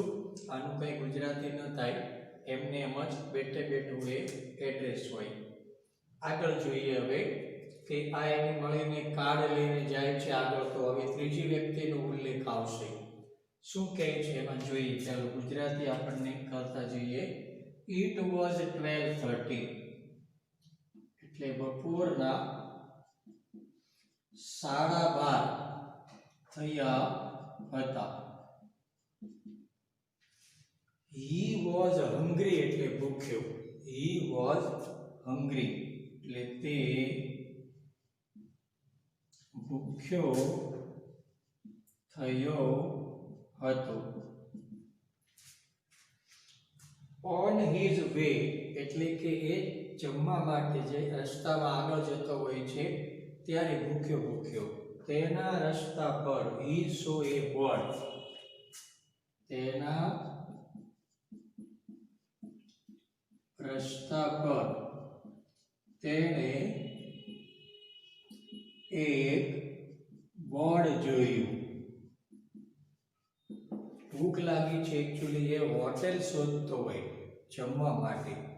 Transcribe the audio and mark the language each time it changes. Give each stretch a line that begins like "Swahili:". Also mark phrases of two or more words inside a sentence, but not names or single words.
Gujarati: આનું કંઈ ગુજરાતી ન થાય, એમને એમ જ બેઠે બેઠું એ એડ્રેસ હોય. આગળ જોઈએ હવે કે આ એને મળીને કાર્ડ લઈને જાય છે આગળ. તો હવે ત્રીજી વ્યક્તિનો ઉલ્લેખ આવશે. શું કહે છે એમાં જોઈએ. ચાલો ગુજરાતી આપણને કરતા જઈએ.
English: It was 12:30,
Gujarati: એટલે બપોરના 12:30 થયા હતા.
English: He was hungry
Gujarati: એટલે ભૂખ્યો.
English: He was hungry
Gujarati: એટલે તે ભૂખ્યો થયો હતો.
English: on his way
Gujarati: એટલે કે એ જમવા માટે જે રસ્તામાં આગળ જતો હોય છે ત્યારે ભૂખ્યો તેના રસ્તા પર
English: he saw a bird
Gujarati: તેના રસ્તા પર તેણે એક બોર્ડ જોયું. ભૂખ લાગી છે એકચ્યુઅલી એ હોટેલ શોધતો હોય જમવા માટે.